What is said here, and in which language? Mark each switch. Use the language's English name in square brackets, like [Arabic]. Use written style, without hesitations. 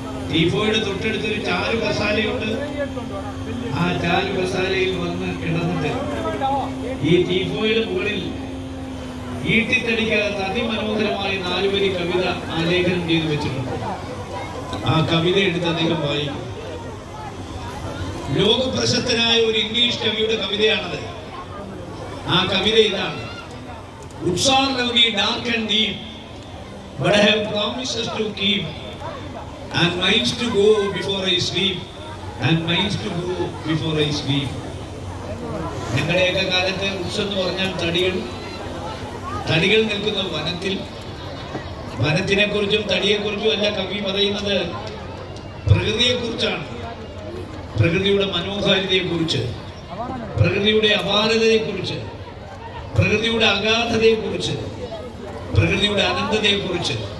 [Malayalam] ടീഫോയുടെ തൊട്ടടുത്തൊരു ചാരു കസാലയുണ്ട്. ആ ചാരു കസാലയിൽ വന്ന് കിടന്നിട്ട് ഈ ടീഫോയുടെ മുകളിൽ ഈട്ടിത്തടിക്കാത്ത അതിമനോഹരമായ 4 വരി കവിത ആലേഖനം ചെയ്തു വെച്ചിട്ടുണ്ട്. ആ കവിത എടുത്ത് അദ്ദേഹം വായിക്കും. ലോകപ്രശസ്തനായ ഒരു ഇംഗ്ലീഷ് കവിയുടെ കവിതയാണത്. ആ കവിത ഇതാണ്: [English] Woods are lovely, dark and deep, but I have promises to keep, and miles to go before I sleep, and miles to go before I sleep. [Malayalam] ഞങ്ങളുടെയൊക്കെ കാലത്ത് വുഡ്സ് എന്ന് പറഞ്ഞാൽ തടികൾ നിൽക്കുന്ന വനത്തിൽ. വനത്തിനെ കുറിച്ചും തടിയെക്കുറിച്ചും അല്ല കവി പറയുന്നത്, പ്രകൃതിയെക്കുറിച്ചാണ്. പ്രകൃതിയുടെ മനോഹാരിതയെക്കുറിച്ച്, പ്രകൃതിയുടെ അപാരതയെക്കുറിച്ച്, പ്രകൃതിയുടെ അഗാധതയെക്കുറിച്ച്, പ്രകൃതിയുടെ അനന്തതയെക്കുറിച്ച്.